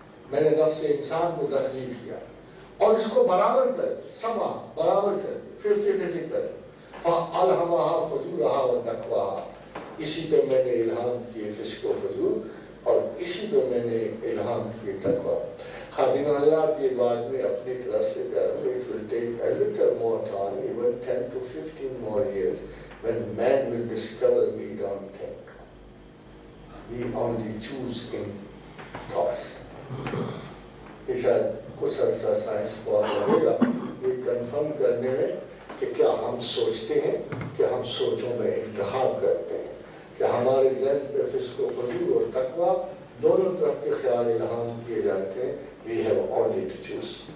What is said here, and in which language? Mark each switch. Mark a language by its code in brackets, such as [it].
[ur] میں نے نفس انسان کو تخلیق کیا اور اس کو برابر کر سما برابر کر 50-50 کر [ar] فَأَلْهَمَهَا فُجُورَهَا وَتَقْوَاهَا، [ur] اسی پہ میں نے الہام کیے فسق و فجور اور اسی پہ میں نے الہام کیے تقویٰ۔ خادم حضرات یہ بات میں اپنی طرف سے کہہ رہا ہوں، [en] it will take a little more time, even 10 to 15 more years, when man will discover we don't think. We only choose in thoughts. [ur] کہ شاید کچھ عرصہ سائنس کو لگے گا یہ کنفرم کرنے میں کہ کیا ہم سوچتے ہیں کہ ہم سوچوں میں انتخاب کرتے ہیں، کہ ہمارے ذہن پہ فسق و فجور اور تقویٰ دونوں طرف کے خیال الہام کیے جاتے ہیں۔ [en] We have only to choose.